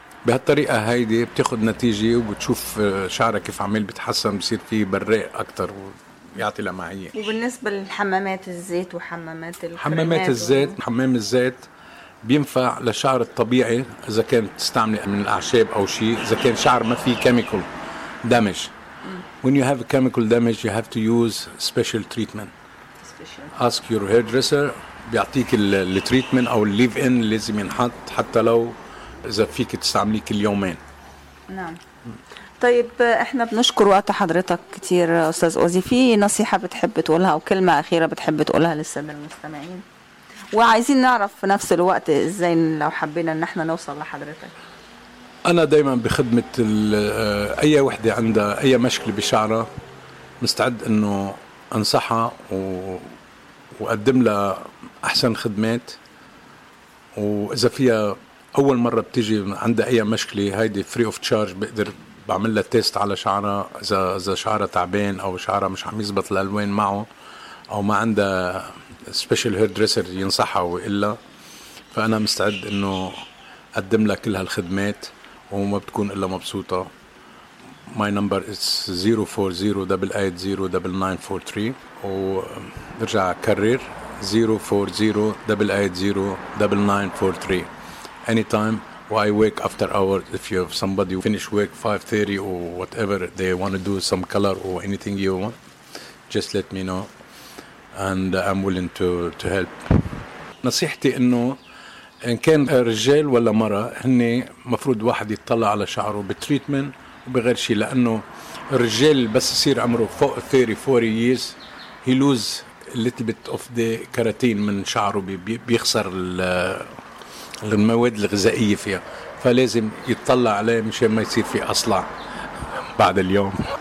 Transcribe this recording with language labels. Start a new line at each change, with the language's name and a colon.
Arabic: بهالطريقة هايدي بتاخد نتيجة وبتشوف شعرك كيف عمل بتحسن، بصير فيه براق أكتر ويعطي لمعية. وبالنسبة للحمامات الزيت وحمامات حمامات الزيت حمام الزيت بينفع لشعر الطبيعي، إذا كان تستعمل من الأعشاب أو شيء، إذا كان شعر ما فيه chemical damage.
English: When you have a chemical damage you have to use special treatment. Ask your hairdresser
Arabic: بيعطيك التريتمنت أو الليف إن اللي لازم ينحط، حتى لو إذا فيك تستعمليه كل يومين. نعم. طيب إحنا بنشكر وقت حضرتك كتير أستاذ أوزي. في نصيحة بتحب تقولها أو كلمة أخيرة بتحب تقولها للسادة المستمعين؟ وعايزين نعرف في نفس الوقت إزاي لو حبينا إن إحنا نوصل لحضرتك. أنا دايما بخدمة أي وحدة عندها أي مشكلة بشعرها، مستعد إنه أنصحها وأقدم لها أحسن خدمات. وإذا فيها أول مرة بتجي عندها أي مشكلة، هايدي
English: free of charge،
Arabic: بقدر بعمل لها تيست على شعرها، إذا شعرها تعبان أو شعرها مش عم يزبط الألوان معه أو ما عندها special hairdresser ينصحها وإلا، فأنا مستعد أنه أقدم لها كل هالخدمات وما بتكون إلا مبسوطة.
English: My number is 040-880-9943،
Arabic: وبرجع أكرر
English: 040-880-9943. Anytime, why wake after hours if you have somebody finish work 5:30 or whatever they want to do some color or anything you want, just let me know and I'm willing to help.
Arabic: نصيحتي إنه إن كان رجال ولا مرة هني مفروض واحد يطلع على شعره بتريتمنت وبغير شيء، لأنه الرجال بس يصير عمره فوق
English: 30-40 years he lose a little bit of the keratin
Arabic: من شعره، بيخسر المواد الغذائية فيها، فلازم يتطلع عليه مشان ما يصير في أصلع بعد اليوم.